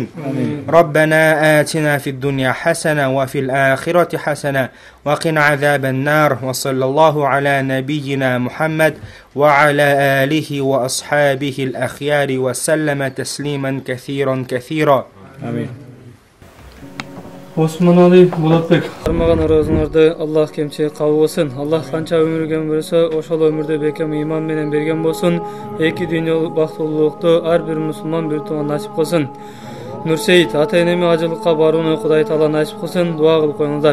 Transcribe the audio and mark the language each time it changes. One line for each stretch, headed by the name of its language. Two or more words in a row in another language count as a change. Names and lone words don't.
Arabic: ربنا آتنا في الدنيا حسنة وفي الآخرة حسنة وقنا عذاب النار. وصلى الله على نبينا محمد وعلى آله وأصحابه الأخيار وسلم تسليما كثيرا كثيرا. Amin.
Kyrgyz: Osmanali Bulatbek. Армаган оразыңарды Аллах кемче кабыл кылсын. Аллах канча өмүргөн берсе, ошол өмүрдө бекем иман менен берген болсун. Эки дүйнөлүк бактылуулукту ар бир мусулман бир туган насип кылсын. Нурсейит ата-энеме ажылыкка барууну Кудай Таала насип кылсын, дуа кылып коюңуздар.